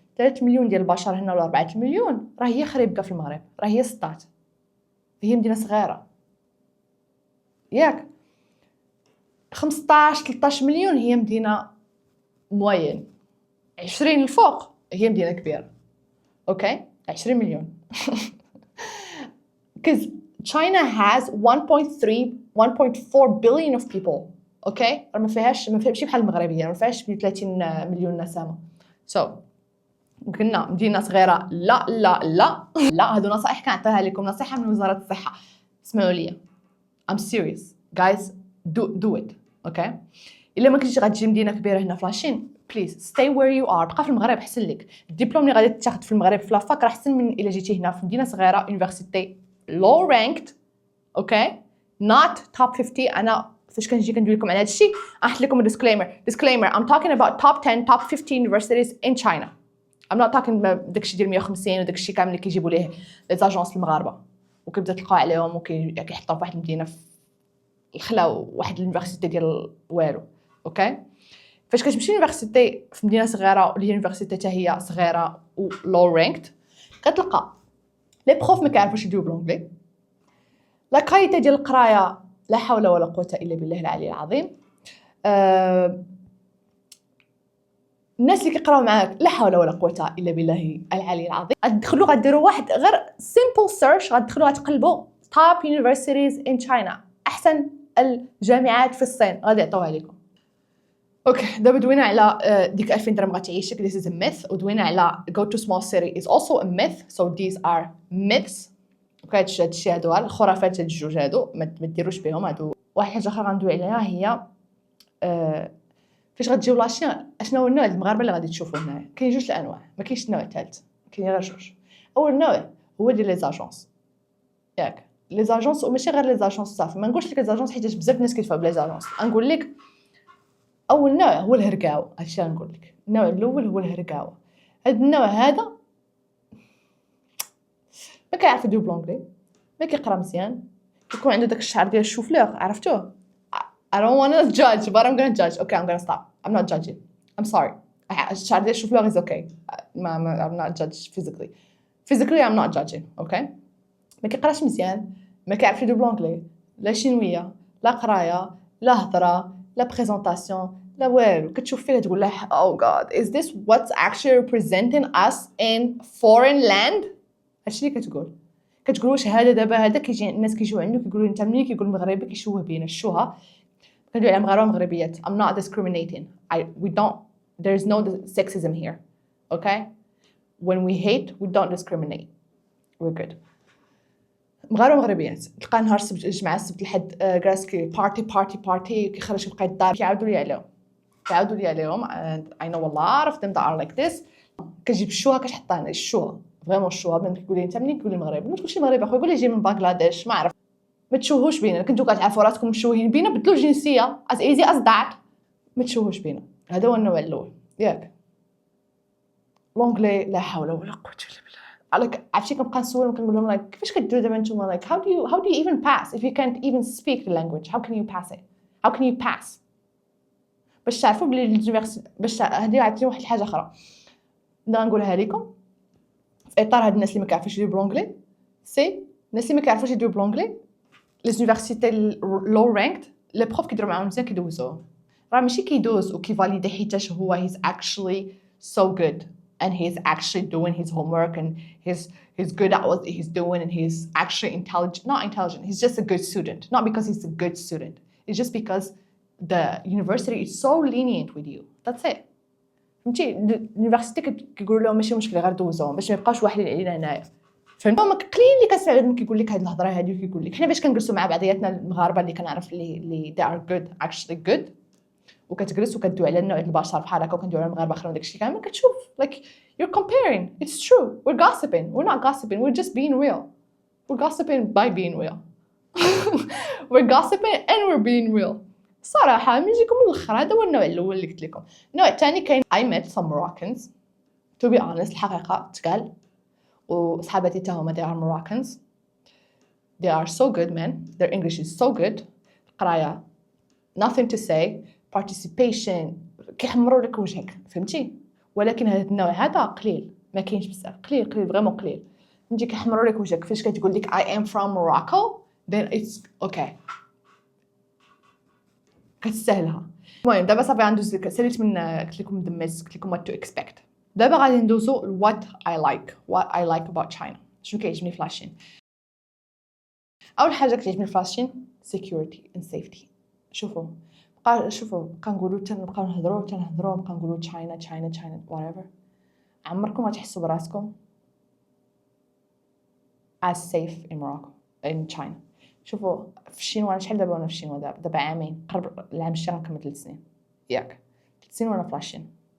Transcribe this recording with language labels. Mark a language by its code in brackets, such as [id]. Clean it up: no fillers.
[ar] 3 مليون ديال البشر هنا ولا 4 مليون راه هي خريبكه في المغرب، راه هي سطات، هي مدينه صغيره ياك. 15 13 مليون هي مدينه موين، 20 الفوق هي مدينه كبيره. اوكي 20 مليون. [en] because China has 1.4 billion of people. [ar] اوكي ما فيهاش ماشي بحال المغربيه، ما فيهاش 30 مليون نسمه. قلنا مدينه صغيره لا لا لا لا. هادو نصائح كنعطيها لكم، نصيحه من وزاره الصحه. اسمعوا لي [en] I'm serious guys, do it. [ar] اوكي الا ما كنتيش غتجي مدينه كبيره هنا فلاشين بليز [en] stay where you are. [ar] بقى في المغرب احسن لك. الدبلوم اللي غادي تاخذ في المغرب في لافاك راه احسن من الا جيتي هنا في مدينه صغيره يونيفرسيتي [en] low ranked. Okay not top 50. [ar] انا فاش كنجي كندوي لكم على هذا الشيء احط لكم disclaimer [en] I'm talking about top 10 top 15 universities in China. I'm not talking [ar] داكشي ديال 150 وداكشي كامل اللي كيجيبوا ليه لي زاجونس المغاربه وكيبدا تلقاو عليهم وكيحطوا واحد المدينه في الخلا واحد اليونيفرسيتي ديال والو. اوكي فاش كتمشي لونيفرسيتي في مدينه صغيره واللي اليونيفرسيتي حتى هي صغيره و لو رانكت كتلقى لي بروف ما كيعرفوش يدويو بالانجلي. لا كايته ديال القرايه لا حول ولا قوه الا بالله العلي العظيم. الناس اللي كيقراو معاك لا حول ولا قوه الا بالله العلي العظيم. غتدخلوا غديروا واحد غير سيمبل سيرش، غتدخلوا غتقلبوا [en] top universities in China، [ar] احسن الجامعات في الصين غادي يعطوها لكم. اوكي دابا دوينا على ديك 2000 درهم غتعيشك [en] this is a myth، [ar] ودوينا على [en] go to small city is also a myth so these are myths. [ar] اوكي هادشي هادو الخرافات هاد الجوج هادو ما ديروش بهم هادو. واحد الحاجه اخرى غندوي عليها هي فاش غتجيو لاشين اشنو هو النوع المغاربه اللي غادي تشوفوا هنايا. كاين جوج الانواع، ما كاينش النوع الثالث، كاين غير جوج. اول نوع هو ديال لي زاجونس ياك. لي زاجونس وماشي غير لي زاجونس صافي، ما نقولش لك لي زاجونس حيت بزاف الناس كيدفعوا بلي زاجونس. نقول لك اول نوع هو الهركاو. هادشي غنقول لك. النوع الاول هو الهركاو. هاد النوع هذا ما كيعرف يدوي بلونجلي، ما كيقرا مزيان، كيكون عنده داك الشعر ديال الشوفلور عرفتوه. [en] I don't want to judge but I'm going to judge. Okay I'm going to stop. I'm not judging. I'm sorry. [ar] الشعر ديال الشوفلور [en] is okay. I'm not judged physically I'm not judging. [ar] Okay ما كيقراش مزيان، ما كيعرفش يدوي بلونجلي، لا شينويه لا قرايه لا هضره لا بريزونطاسيون لا والو. كتشوف فيه تقول له [en] oh god is this what's actually representing us in foreign land. [ar] هادشي اللي كتقول واش هذا دابا هذا كيجي الناس كيجيو عنده كيقولوا انت ملي كيقول مغربي كيشوه بينا الشوهه. كندوي على مغاربه مغربيات. [en] I'm not discriminating. We don't there's no sexism here. Okay when we hate we don't discriminate. we're good. [ar] مغاربه مغربيات تلقى نهار السبت الجمعه السبت الحد كراسكي بارتي كيخرج يبقى يدار كيعاودوا لي عليهم [en] and I know a lot of them that are like this. [ar] كتجيب الشوهه كتحطها هنا الشوهه فريمون الشوهه. من كيقول لي انت منين كيقول لي المغرب ما تقولش المغرب اخويا قول لي جاي من بنغلاديش ما عرف. ما تشوهوش بينا. كنتو كتعرفوا راسكم مشوهين بينا بدلوا الجنسيه [en] as easy as that. [ar] ما تشوهوش بينا. هذا هو النوع الاول ياك. لونجلي لا حول ولا قوه الا بالله. عليك عرفتي كنبقى نسولهم كنقول لهم like كيفاش كديروا دابا نتوما like [en] how do you even pass if you can't even speak the language. how can you pass it. how can you pass [ar] باش تعرفوا بلي اليونيفرسيتي باش هذه عطيني واحد الحاجه اخرى نقولها لكم في اطار هاد الناس اللي ما كيعرفوش يديروا بلونجلي. سي الناس اللي ما كيعرفوش يديروا بلونجلي لي يونيفرسيتي لو رانكد لي بروف كيديروا معاهم مزيان كيدوزوه، راه ماشي كيدوز وكيفاليدي حيتاش هو [en] he's actually so good and he's actually doing his homework and he's good at what he's doing and he's actually intelligent. Not intelligent, he's just a good student. Not because he's a good student, it's just because the university is so lenient with you. That's it. [ar] فهمتي اليونيفرسيتي كيقولوا لهم ماشي مشكل غير دوزوهم باش ما يبقاوش واحدين علينا هنايا. فهمتوا ما قليل اللي كنسمع كيقول لك هاد الهضره هادي وكيقول لك حنا باش كنجلسوا مع بعضياتنا المغاربه اللي كنعرف اللي [en] they are good actually good [ar] وكتجلس وكدوي على نوع البشر بحال هكا وكندوي على المغاربه اخرين وداكشي كامل كتشوف [en] like you're comparing. It's true, we're gossiping, we're not gossiping, we're just being real. We're gossiping by being real. We're gossiping and we're being real. [ar] صراحه من نجيكم من الاخر هذا هو النوع الاول اللي قلت لكم. النوع الثاني كاين [en] I met some Moroccans to be honest [ar] الحقيقه تقال وصحاباتي تا هما [en] they are Moroccans. They are so good men, their English is so good. [ar] القرايه [en] nothing to say, [ar] participation كيحمروا لك وجهك فهمتي. ولكن هذا النوع هذا قليل ما كاينش بزاف قليل فريمون قليل. نجي كيحمروا لك وجهك فاش كتقول لك [en] I am from Morocco then it's okay [ar] كتستاهلها. المهم دابا صافي غندوز لك ساليت من قلت لكم دمجت قلت لكم [en] what to expect. [ar] دابا غادي ندوزو [en] what I like about China. [ar] شنو كيعجبني في لاشين. اول حاجه كتعجبني في لاشين [en] security and safety. [ar] شوفوا كنقولوا نبقاو نهضروا نبقاو نقولوا China whatever. عمركم غتحسوا براسكم [en] as safe in Morocco in China. [ar] شوفوا في الشينوا شحال دابا وانا في الشينوا دابا عامين قرب العام الجاي غنكمل 3 سنين ياك 3 سنين وانا في لاشين.